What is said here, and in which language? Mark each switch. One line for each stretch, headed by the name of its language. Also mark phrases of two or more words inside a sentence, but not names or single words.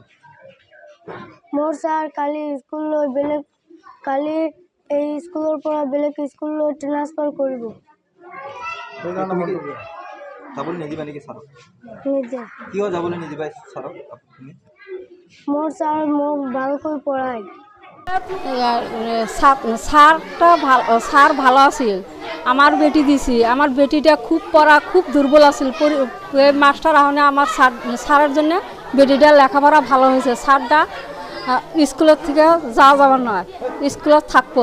Assamese: মোৰ ছাৰ কালি এই স্কুলৰ পৰা বেলেগ স্কুললৈ ট্ৰান্সফাৰ কৰিব। যাবলৈ নিদিবা নেকি ছাৰক? নিদিয়ে। কিয় যাবলৈ নিদিবা ছাৰক? মোৰ ছাৰ মোক ভালকৈ পঢ়ায়।
Bangla: স্যার ভালো আছিল, আমার বেটি দিছি, আমার বেটিটা খুব পড়া খুব দুর্বল আছিল। মাস্টার আহনে আমার স্যারের জন্য বেটিটার লেখাপড়া ভালো হয়েছে। স্যারটা স্কুলের থেকে যাবার নয়, স্কুলত থাকবো।